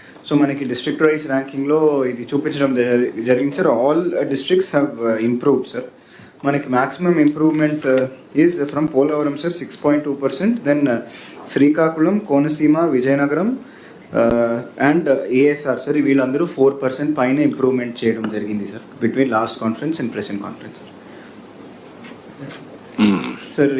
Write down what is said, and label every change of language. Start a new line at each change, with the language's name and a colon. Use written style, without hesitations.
Telugu: So మనకి district wise ranking లో ఇది చూపించడం జరిగింది sir.
English: All districts have improved, sir.
Telugu: మనకి
English: maximum improvement is from
Telugu: Polavaram, sir, 6.2%, then Srikakulam, Konaseema, Vijayanagaram, and ASR sir వీళ్ళందరూ 4% పైన ఇంప్రూవ్మెంట్ చేయడం జరిగింది sir between last conference and present conference sir.